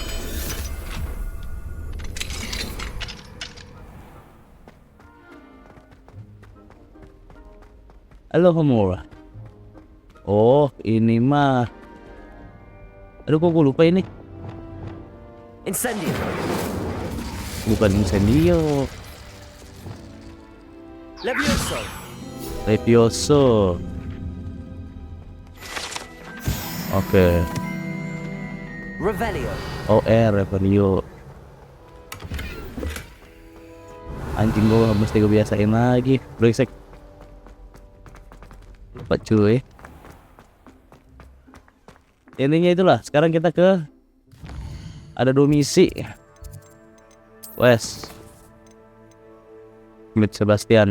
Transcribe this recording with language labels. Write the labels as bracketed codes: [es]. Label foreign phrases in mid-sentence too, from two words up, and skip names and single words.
[id] Halo Homura. Oh, ini mah. Aduh, kok gue lupa ini. Incendio. Bukan incendio. Levioso. Oke. Revelio. Revelio. Anjing, gue mesti kebiasain lagi. Brengsek. Lupa cuy. Intinya itulah. Sekarang kita ke ada 2 misi. Sebastian.